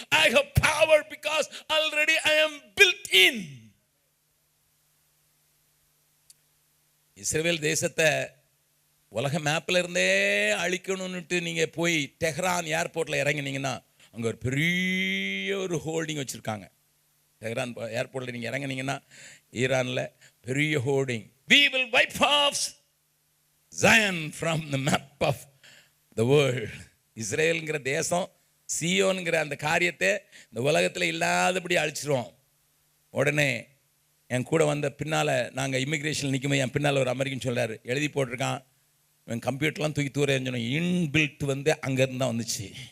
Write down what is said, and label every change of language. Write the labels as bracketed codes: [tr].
[en] I have power because already I am built in. [ta] இஸ்ரவேல் தேசத்தை உலக மேப்ல இருந்தே அழிக்கணும்னுட்டு நீங்க போய் டெஹ்ரான் ஏர்போர்ட்ல இறங்கினீங்கன்னா அங்க ஒரு பெரிய ஒரு ஹோல்டிங் வச்சிருக்காங்க. டெஹ்ரான் ஏர்போர்ட்ல நீங்க இறங்கினீங்கன்னா ஈரான்ல பெரிய holding, [en] we will wipe off Zion from the map of the world. [ta] இஸ்ரேல்ங்கிற தேசம், சியோன்கிற அந்த காரியத்தை இந்த உலகத்தில் இல்லாதபடி அழிச்சிருவோம். உடனே என் கூட வந்த பின்னால், நாங்கள் இமிக்ரேஷன் நிற்கும்போது என் பின்னால் ஒரு அமெரிக்கன் சொல்கிறார், எழுதி போட்டிருக்கான், என் கம்ப்யூட்டர்லாம் தூக்கி தூரேன்னு சொன்னோம். இன்பில்ட் வந்து அங்கேருந்து தான் வந்துச்சு.